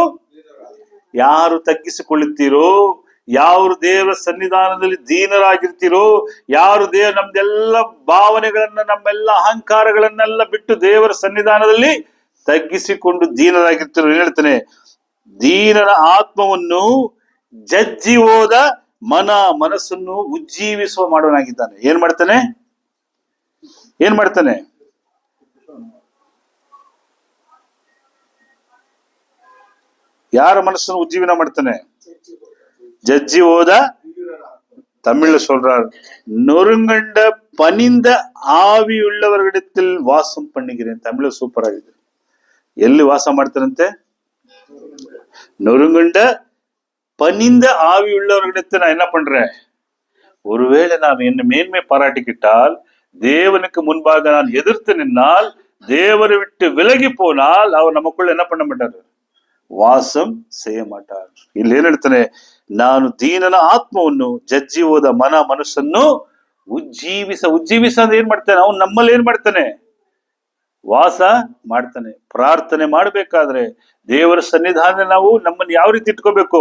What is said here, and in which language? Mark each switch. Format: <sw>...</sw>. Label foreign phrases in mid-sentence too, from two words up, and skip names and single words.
<kn>ಯಾರು ತಗ್ಗಿಸಿಕೊಳ್ಳುತ್ತೀರೋ, ಯಾರು ದೇವರ ಸನ್ನಿಧಾನದಲ್ಲಿ ದೀನರಾಗಿರ್ತೀರೋ, ಯಾರು ನಮ್ದೆಲ್ಲ ಭಾವನೆಗಳನ್ನ, ನಮ್ಮೆಲ್ಲ ಅಹಂಕಾರಗಳನ್ನೆಲ್ಲ ಬಿಟ್ಟು ದೇವರ ಸನ್ನಿಧಾನದಲ್ಲಿ ತಗ್ಗಿಸಿಕೊಂಡು ದೀನರಾಗಿರ್ತೀರೋ, ಏನ್ ಹೇಳ್ತಾನೆ, ದೀನನ ಆತ್ಮವನ್ನು ಜಜ್ಜಿ ಹೋದ ಮನಸ್ಸನ್ನು ಉಜ್ಜೀವಿಸುವ ಮಾಡೋನಾಗಿದ್ದಾನೆ. ಏನ್ ಮಾಡ್ತಾನೆ? ಯಾರ ಮನಸ್ಸನ್ನು ಉಜ್ಜೀವನ ಮಾಡ್ತಾನೆ? ಜಜ್ಜಿ ಹೋದ, ತಮಿಳು</kn> <ta>சொல்றார், நொறுங்கண்ட பனிந்த ஆவியுள்ளவர்களிடத்தில் வாசம் பண்ணுகிறேன்.</ta> <kn>ತಮಿಳು ಸೂಪರ್ ಆಗಿದೆ. ಎಲ್ಲಿ ವಾಸ ಮಾಡ್ತಾರಂತೆ?</kn> <ta>நொறுங்கண்ட பனிந்த ஆவியுள்ளவர்களிடத்தில் நான் என்ன பண்றேன்? ஒருவேளை நான் என்ன மேன்மை பாராட்டிக்கிட்டால், தேவனுக்கு முன்பாக நான் எதிர்த்து நின்னால், தேவரை விட்டு விலகி போனால், அவர் நமக்குள்ள என்ன பண்ண மாட்டாரு? வாசம் செய்ய மாட்டார்.</ta> <kn>ಇಲ್ಲಿ ಏನ್ ಹೇಳ್ತಾನೆ, ನಾನು ದೀನನ ಆತ್ಮವನ್ನು ಜಜ್ಜಿ ಹೋದ ಮನಸ್ಸನ್ನು ಉಜ್ಜೀವಿಸ ಅಂದ್ರೆ ಏನ್ ಮಾಡ್ತಾನೆ? ಅವನು ನಮ್ಮಲ್ಲಿ ಏನ್ ಮಾಡ್ತಾನೆ? ವಾಸ ಮಾಡ್ತಾನೆ. ಪ್ರಾರ್ಥನೆ ಮಾಡ್ಬೇಕಾದ್ರೆ ದೇವರ ಸನ್ನಿಧಾನ ನಾವು ನಮ್ಮನ್ನು ಯಾವ ರೀತಿ ಇಟ್ಕೋಬೇಕು?</kn>